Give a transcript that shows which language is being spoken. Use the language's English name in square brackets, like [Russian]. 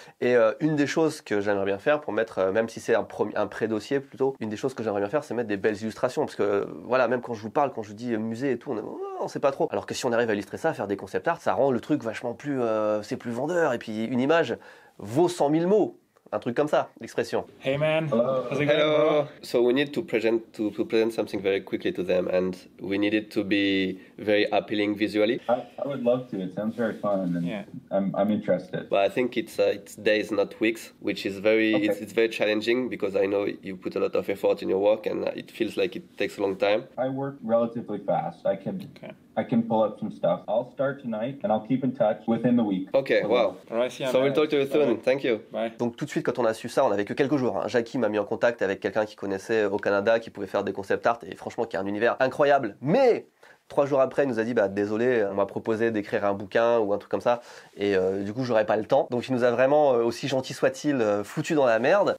[French] Et une des choses que j'aimerais bien faire pour mettre, même si c'est un pré-dossier plutôt, une des choses que j'aimerais bien faire c'est mettre des belles illustrations, parce que voilà, même quand je vous parle, quand je vous dis musée et tout, on sait pas trop. Alors que si on arrive à illustrer ça, à faire des concept art, ça rend le truc vachement plus, c'est plus vendeur, et puis une image vaut 100 000 mots. Un truc comme ça, l'expression. [English] Hey man, how's it going? Hello. So we need to present something very quickly to them, and we need it to be very appealing visually. I would love to. It sounds very fun, and yeah. I'm interested. But I think it's days, not weeks, which is very it's very challenging, because I know you put a lot of effort in your work, and it feels like it takes a long time. I work relatively fast. I can pull up some stuff. I'll start tonight, and I'll keep in touch within the week. Okay, wow. Alright, So we'll talk to you soon. Thank you. Bye. [French] Donc tout de suite, quand on a su ça, on n'avait que quelques jours. Hein. Jackie m'a mis en contact avec quelqu'un qui connaissait au Canada, qui pouvait faire des concept art, et franchement qui a un univers incroyable. Mais 3 jours après, il nous a dit désolé, on m'a proposé d'écrire un bouquin ou un truc comme ça, et du coup j'aurais pas le temps. Donc il nous a vraiment, aussi gentil soit-il, foutu dans la merde.